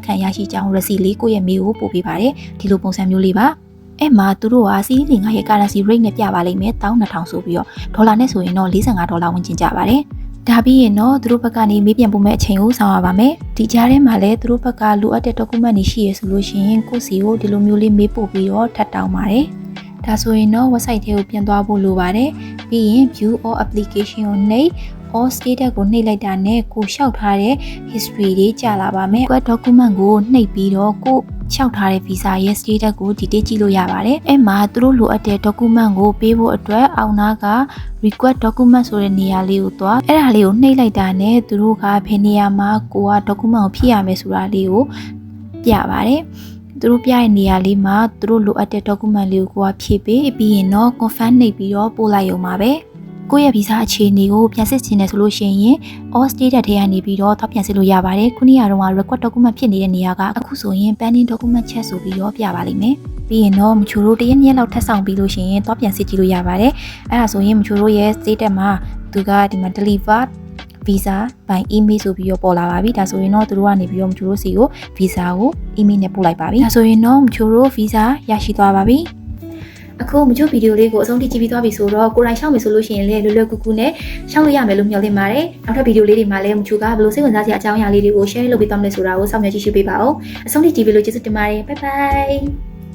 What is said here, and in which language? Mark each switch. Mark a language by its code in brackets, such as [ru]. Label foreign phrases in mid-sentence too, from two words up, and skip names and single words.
[my] ခံရရှိကြောင်း receipt လေးကိုယ့်ရဲ့ mail ကိုပို့ပေးပါတယ်ဒီလိုပုံစံမျိုးလေးပါအဲ့မှာသူတို့ကစီးလင်ငါရဲ့ [en] currency rate [my] နဲ့ပြပါလိမ့်မယ်12000ဆိုပြီးတော့ဒေါ်လာနဲ့ဆိုရင်တော့$45ဝန်းကျင်ကျပါတယ်ဒါပြီးရင်တော့သူတို့ဘက်ကနေမေး ပြန်ပို့မဲ့အချိန်ကိုဆောင်ရပါမယ်ဒီကြားထဲမှာလည်းသူတို့ဘက်ကလိုအပ်တဲ့ document တွေရှိရဆိုလို့ရှိရင်ကိုယ့်စီကိုဒီလိုမျိုးလေးမေးပို့ပြီးတော့ထပ်တောင်းပါတယ်ဒါ ဆိုရင်တော့ website ထဲကိုပြန်သွားဖို့လိုပါတယ်ပြီးရင် [en] view all application [my] ကိုနှိပ် [en] all status [my] ကိုနှိပ်လိုက်တာနဲ့ကိုလျှောက်ထားတဲ့ history တွေကြာလာပါမယ်ကို document ကိုနှိပ်ပြီးတော့ကိုလျှောက်ထားတဲ့ visa ရဲ့ status ကို detail ကြည့်လို့ရပါတယ်အဲ့မှာသူတို့လိုအပ်တဲ့ document ကိုပေးဖို့အတွက်အောက်နားက [en] request document [my] ဆိုတဲ့နေရာလေးကိုသွားအဲ့ဒါလေးကိုနှိပ်လိုက်တာနဲ့သူတို့ကဘယ်နေရာမှာကိုက document ကိုဖြည့်ရမယ်ဆိုတာလေးကိုပြပါတယ်သူတို့ပြတဲ့နေရာလေးမှာသူတို့လိုအပ်တဲ့ document လေးကိုဖြည့်ပေးပြီးရင်တော့ confirm နှိပ်ပြီးတော့ပို့လိုက်ရုံပါပဲ ကိုယ့်ရဲ့ဗီဇအခြေအနေကိုပြန်စစ်ချင်တယ်ဆိုလို့ရှိရင် [en] all status [my] ထဲကနေပြီးတော့တော့ပြန်စစ်လို့ရပါတယ်ခုနေ့ကတော့ [en] record document [my] ဖြစ်နေတဲ့နေရာကအခုဆိုရင် [en] pending document check [my] ဆိုပြီးတော့ပြပါလိမ့်မယ်ပြီးရင်တော့မချိုတို့တရက်ရက်လောက်ထပ်ဆောင်ပြီးလို့ရှိရင်တော့ပြန်စစ်ကြည့်လို့ရပါတယ် အဲ့ဒါဆိုရင်မချိုတို့ရဲ့ status မှာသူကဒီမှာ [en] delivered visa by email [my] ဆိုပြီးတော့ပေါ်လာပါပြီဒါဆိုရင်တော့သူတို့ကနေပြီးတော့မချိုတို့စီကို visa ကို email နဲ့ပို့လိုက်ပါပြီဒါဆိုရင်တော့မချိုတို့ visa ရရှိသွားပါပြီအခုမချို့ဗီဒီယိုလေးကိုအဆုံးထိကြည့်ပြီးသွားပြီဆိုတော့ကိုယ်တိုင်ရှောက်မယ်ဆိုလို့ရှိရင်လည်းလွယ်လွယ်ကူကူနဲ့ရှောက်လို့ရမယ်လို့မျှော်လင့်ပါတယ်နောက်ထပ်ဗီဒီယိုလေးတွေမှာလည်းမချိုကဘယ်လိုစိတ်ဝင်စားစရာအကြောင်းအရာလေးတွေကို share လုပ်ပေးသွားမယ်ဆိုတာကိုစောင့်မျှော်ကြည့်ရှုပေးပါဦးအဆုံးထိကြည့်ပြီးလို့ကျေးဇူးတင်ပါတယ် [en] bye bye